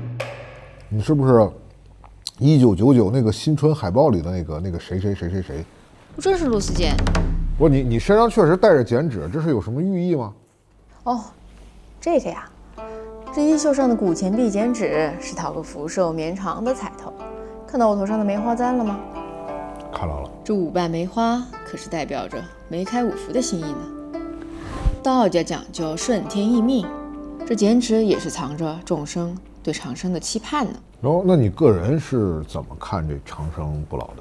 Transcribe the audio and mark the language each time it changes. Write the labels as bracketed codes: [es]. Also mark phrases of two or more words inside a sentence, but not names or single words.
[zh] 你是不是1999那個新春海報裡的那個誰？不正是陸思健？不，你身上確實帶着剪紙，這是有什麼寓意嗎？哦，這個呀。這衣袖上的古錢幣剪紙是討個福壽綿長的彩頭，看到我頭上的梅花簪了嗎？看到了。這5瓣梅花可是代表着梅開五福的心意呢。道家講究順天意命，這剪紙也是藏着眾生對長生的期盼呢。哦，那你個人是怎麼看這長生不老的？